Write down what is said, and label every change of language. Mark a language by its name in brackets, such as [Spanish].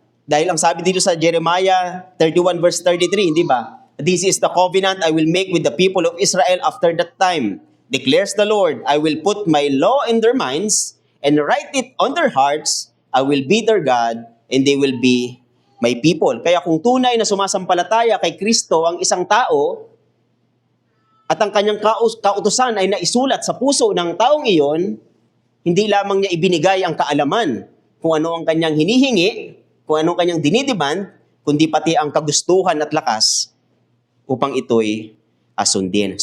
[Filipino] Dahil ang sabi dito sa Jeremiah 31 verse 33, hindi ba? [English] This is the covenant I will make with the people of Israel after that time, declares the Lord. I will put my law in their minds and write it on their hearts. I will be their God and they will be my people. [Filipino] Kaya kung tunay na sumasampalataya kay Kristo ang isang tao, at ang kanyang kautusan ay naisulat sa puso ng taong iyon, hindi lamang niya ibinigay ang kaalaman kung ano ang kanyang hinihingi, kung ano ang kanyang dinidemand, kundi pati ang kagustuhan at lakas upang ito'y sundin.